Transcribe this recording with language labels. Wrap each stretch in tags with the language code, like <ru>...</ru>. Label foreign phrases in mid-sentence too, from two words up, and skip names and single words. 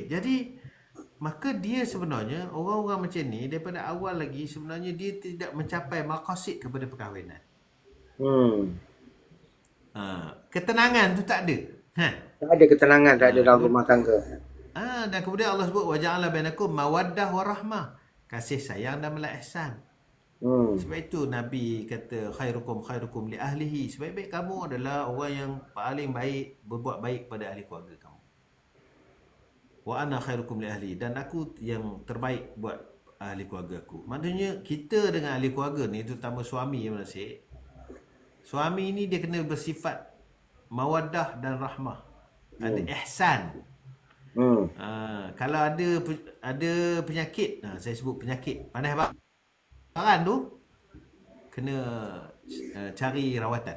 <ms>Jadi maka dia sebenarnya orang-orang macam ni daripada awal lagi sebenarnya dia tidak mencapai maqasid kepada perkahwinan. Hmm. Ketenangan tu tak ada. Tak ada ketenangan, tak ada dalam rumah tangga. Dan kemudian Allah sebut</ms> <ar>wa ja'ala bainakum mawaddah wa rahmah.</ar> <ms>Kasih sayang dan malah ihsan. Sebab itu Nabi kata</ms> <ar>khairukum li ahlihi.</ar> <ms>Sebaik-baik kamu adalah orang yang paling baik berbuat baik kepada ahli keluarga kamu.</ms> <ar>Wa ana khairukum li ahli,</ar> <ms>dan aku yang terbaik buat ahli keluarga aku. Maknanya kita dengan ahli keluarga ni terutama suami yang menasih. Suami ni dia kena bersifat mawaddah dan rahmah. Ada ihsan. Kalau ada penyakit, saya sebut penyakit pandai baran tu kena cari rawatan.</ms>